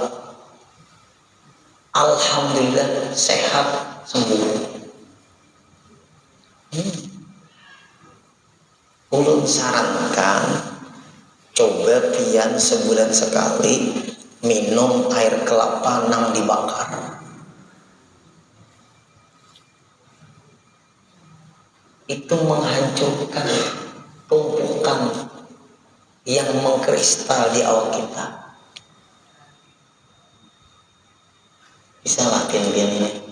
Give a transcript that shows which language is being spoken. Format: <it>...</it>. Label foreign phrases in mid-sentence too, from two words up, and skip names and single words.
<id>Alhamdulillah sehat sembuh.</id> <bjn>Ulun sarankan coba pian sebulan sekali minum air kelapa nang dibakar.</bjn> <id>Itu menghancurkan tumpukan yang mengkristal di awak kita. Bisa latihan ini.</id>